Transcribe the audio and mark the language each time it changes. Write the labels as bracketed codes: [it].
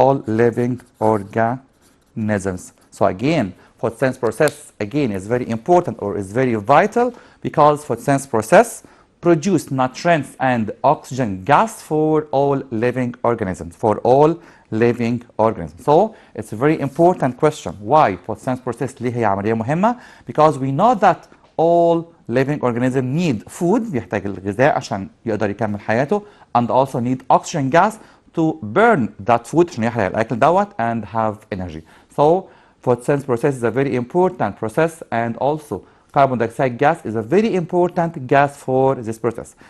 [en] So again, photosynthesis process again is very important or is very vital, because photosynthesis process produce nutrients and oxygen gas for all living organisms. So it's a very important question. Why photosynthesis process [ar] ليه هي عملية مهمة? [en] Because we know that all living organisms need food، [ar] بيحتاج الغذاء عشان يقدر يكمل حياته، [en] and also need oxygen gas to burn that food [ar] عشان يحرق الأكل دوت [en] and have energy. So photosynthesis process is a very important process, and also carbon dioxide gas is a very important gas for this process.